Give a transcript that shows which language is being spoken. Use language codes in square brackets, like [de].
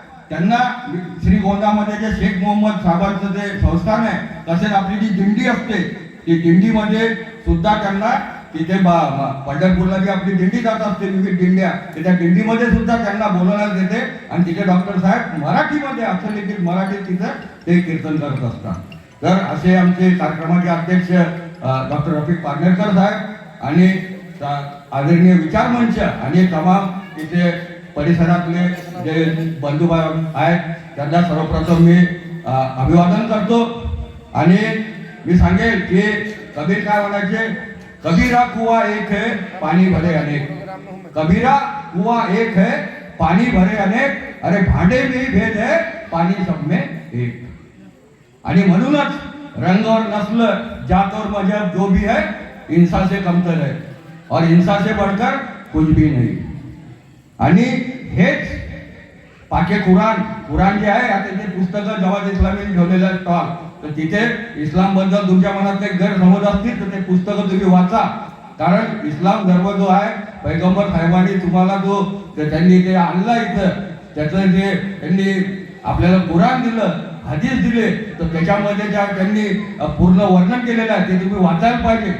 [mr] त्यांना श्रीगोंदामध्ये जे शेख मोहम्मद साहेबांचं जे संस्थान आहे, तसेच आपली जी दिंडी असते ती दिंडीमध्ये सुद्धा त्यांना तिथे पंढरपूरला जी आपली दिंडी जात असते विविध दिंड्या, त्या दिंडीमध्ये सुद्धा त्यांना बोलवण्यात येते आणि तिथे डॉक्टर साहेब मराठीमध्ये असं लिखित मराठीत तिथं ते कीर्तन करत असतात। तर असे आमचे कार्यक्रमाचे अध्यक्ष डॉक्टर रफिक पारनेरकर साहेब आणि आदरणीय विचारमंच आणि तमाम तिथे परिसरातले जे बंधू आहेत त्यांना सर्वप्रथम मी अभिवादन करतो। आणि मी सांगेल की कबीर काय म्हणायचे, [hi] कबीरा कुआ एक है पानी भरे अनेक, कबीरा कुआ एक है पानी भरे अनेक, अरे भांडे में ही भेद है पानी सब में एक। [mr] आणि म्हणूनच [hi] रंग और नस्ल जात और मजहब जो भी है इंसान से कमतर है और इंसान से बढ़कर कुछ भी नहीं। [mr] आणि हेच पाके कुराण जे आहे आता ते पुस्तकं जमात इस्लामीने ठेवलेलं आहे स्टॉल, तर तिथे इस्लाम बद्दल तुमच्या मनात एक गैरसमज असतील तर ते पुस्तकं तुम्ही वाचा। कारण इस्लाम धर्म जो आहे पैगंबर साहेबांनी तुम्हाला जो त्यांनी ते आणला इथं, त्याचं जे त्यांनी आपल्याला कुराण दिलं, हदीस दिले, तर त्याच्यामध्ये ज्या त्यांनी पूर्ण वर्णन केलेलं आहे ते तुम्ही वाचायला पाहिजे।